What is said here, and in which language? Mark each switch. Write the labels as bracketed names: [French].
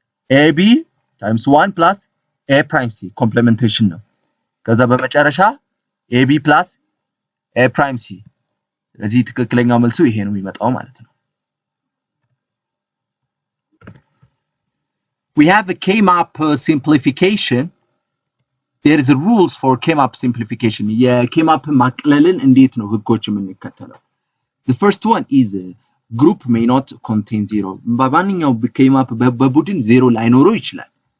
[English] ab times 1 plus a prime c complementation [Amharic] ነው ከዛ በመጨረሻ [English] ab plus a prime c [Amharic] ስለዚህ ትክክለኛው መልሱ ይሄ ነው የሚመጣው ማለት ነው [English] We have a K-map simplification. There is a rules for K-map simplification. [Amharic] K-map ማቅለልን እንዴት ነው ህጎች የምንከተለው? [English] The first one is group may not contain zero. [Amharic] በማንኛው K-map በቡድን ዜሮ ላይኖረው ይችላል.